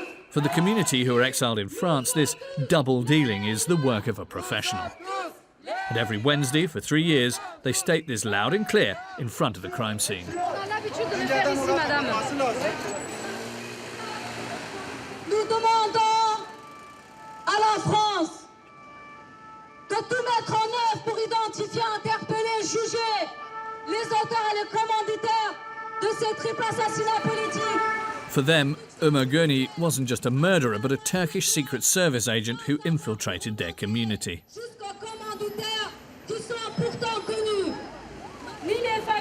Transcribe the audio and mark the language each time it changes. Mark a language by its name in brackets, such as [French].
[English] For the community who are exiled in France, this double dealing is the work of a professional. And every Wednesday for 3 years, they state this loud and clear in front of the crime scene. [French] Nous demandons à la France de tout mettre en œuvre pour identifier, interpeller, juger les auteurs et les commanditaires de ces triples assassinats politiques. [English] For them, Omer Guney wasn't just a murderer, but a Turkish Secret Service agent who infiltrated their community. [French] Jusqu'aux commanditaires qui sont pourtant connus. Ni les